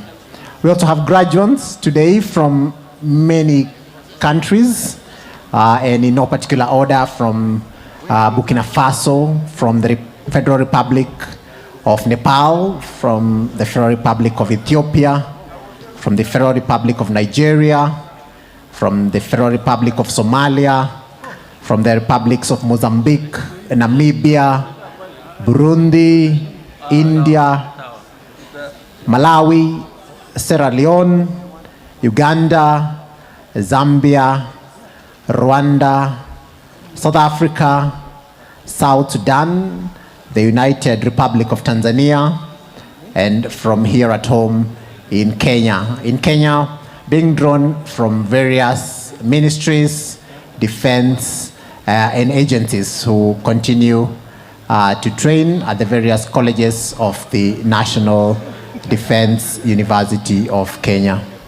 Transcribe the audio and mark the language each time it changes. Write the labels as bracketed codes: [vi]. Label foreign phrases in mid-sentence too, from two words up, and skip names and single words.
[en] We also have graduates today from many countries, and in no particular order, from Burkina Faso, from the Federal Republic of Nepal, from the Federal Republic of Ethiopia, from the Federal Republic of Nigeria, from the Federal Republic of Somalia, from the republics of Mozambique, Namibia, Burundi, India, Malawi, Sierra Leone, Uganda, Zambia, Rwanda, South Africa, South Sudan, the United Republic of Tanzania, and from here at home in Kenya. In Kenya, being drawn from various ministries, defense, and agencies who continue to train at the various colleges of the National Defence University of Kenya.